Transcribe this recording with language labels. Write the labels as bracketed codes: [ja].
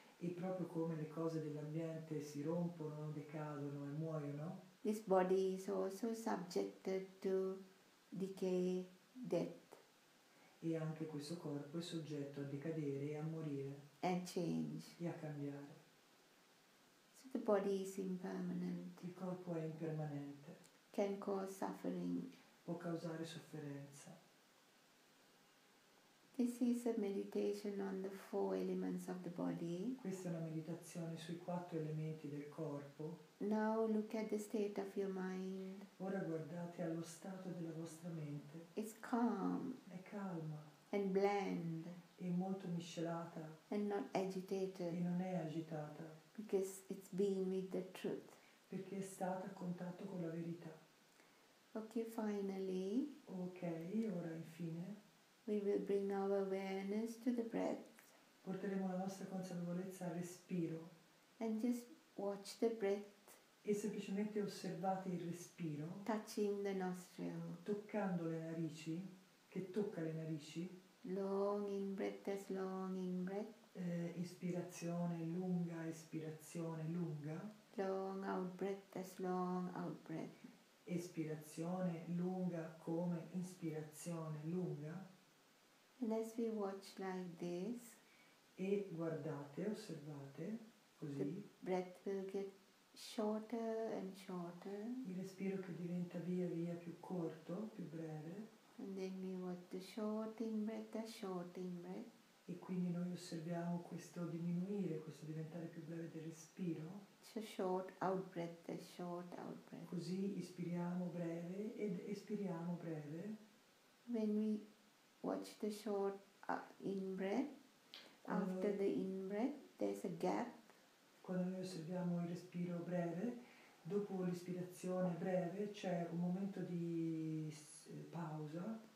[it] E proprio come le cose dell'ambiente si rompono, decadono e muoiono, [en] this body is also subjected to decay, death, [it] e anche questo corpo è soggetto a decadere e a morire [en] and change. [it] e a cambiare. [en] So the body is impermanent, [it] Il corpo è impermanente, [en] can cause suffering. [it] può causare sofferenza. [en] This is a meditation on the 4 elements of the body. [it] Questa è una meditazione sui 4 elementi del corpo. [en] Now look at the state of your mind. [it] Ora guardate allo stato della vostra mente. [en] It's calm [it] È calma, [en] and bland [it] è molto miscelata [en] and not [it] e [en] agitated [it] non è agitata, [en] because it's been with the truth. [it] perché è stata a contatto con la verità. [en] Okay, finally, [it] Ok, ora infine [en] we will bring our awareness to the breath [it] porteremo la nostra consapevolezza al respiro [en] and just watch the breath [it] e semplicemente osservate il respiro [en] touching the nostril. [it] toccando le narici, che tocca le narici, [en] Long in breath as long in breath. [it] Ispirazione lunga, espirazione lunga. [en] Long out breath as long out breath. [it] Espirazione lunga come ispirazione lunga. [en] And as we watch like this, [it] E guardate, osservate, [en] the [it] così, [en] breath will get shorter and shorter. [it] il respiro che diventa via via più corto, più breve, [en] And then we watch the short in breath as short in breath. [it] e quindi noi osserviamo questo diminuire, questo diventare più breve del respiro. [en] So short out breath as short out breath. [it] Così ispiriamo breve ed espiriamo breve. [en] When we watch the short in breath, [it] Quando [en] after [it] noi, [en] the in breath, there's a gap. [it] quando noi osserviamo il respiro breve, dopo l'ispirazione breve c'è un momento di pausa,